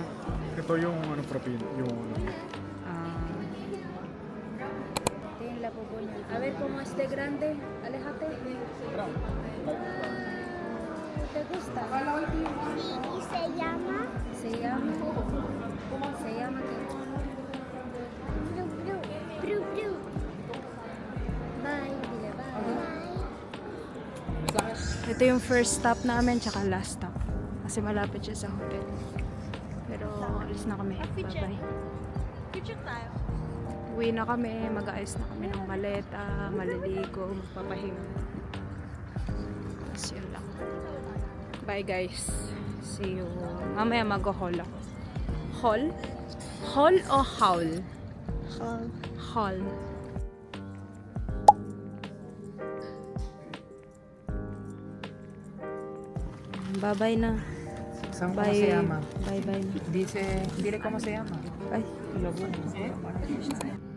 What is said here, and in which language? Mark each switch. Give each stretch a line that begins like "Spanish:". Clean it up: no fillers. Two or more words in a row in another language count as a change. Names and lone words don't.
Filipino: Ito yung ano propin, yung
Spanish: Tiene la popoña. A ver cómo es de grande. Aléjate. ¿Te gusta? Y se llama Se llama. Se llama ¿qué?
English: Bru. Bye.
Spanish: Dile bye.
Filipino: Ito yung
English: first stop
Filipino: namin, tsaka
English: last stop.
Filipino: Kasi malapit siya sa hotel. Pero alis na kami. Bye-bye. Picture tayo. Uwi na kami, mag-aayos na kami ng maleta, maliligo, magpapahinga. Tapos yun lang.
English: Bye guys. See you.
Filipino: Mamaya mag-haul ako. Haul? Haul o haul?
English: Haul.
Filipino: Haul. Bye-bye na. Saan ko
English: Bye.
Spanish: se llama?
Filipino: Bye-bye na.
Spanish: Dice, dile cómo se llama. Ay. Lo bueno.